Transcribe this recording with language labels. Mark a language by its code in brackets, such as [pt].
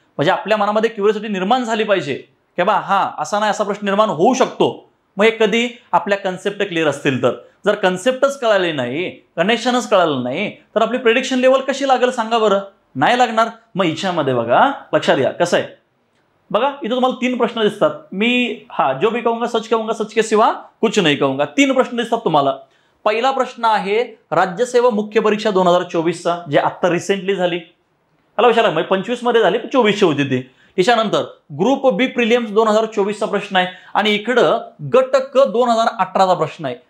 [mr] म्हणजे आपल्या मनामध्ये क्युरिओसिटी निर्माण झाली पाहिजे की बा हा असा नाही असा प्रश्न निर्माण होऊ शकतो. मग हे कधी आपल्या कन्सेप्ट क्लिअर असतील तर. जर कन्सेप्टच कळाले नाही, कनेक्शनच कळालं नाही तर आपली प्रेडिक्शन लेवल कशी लागेल सांगा बरं, नाही लागणार. मग हिच्यामध्ये बघा लक्षात घ्या कसं आहे, बघा इथे तुम्हाला 3 प्रश्न दिसतात. [hi] मी जो भी कहूंगा सच के सिवा कुछ नहीं कहूंगा. [mr] 3 प्रश्न दिसतात तुम्हाला. पहिला प्रश्न आहे राज्यसेवा मुख्य परीक्षा 2024चा, जे आता रिसेंटली झाली. मला विचारलं म्हणजे 25 मध्ये झाली, 24ची होती ती. त्याच्यानंतर ग्रुप बी प्रिलियम्स 2024चा प्रश्न आहे आणि इकडं गट क 2018चा प्रश्न आहे.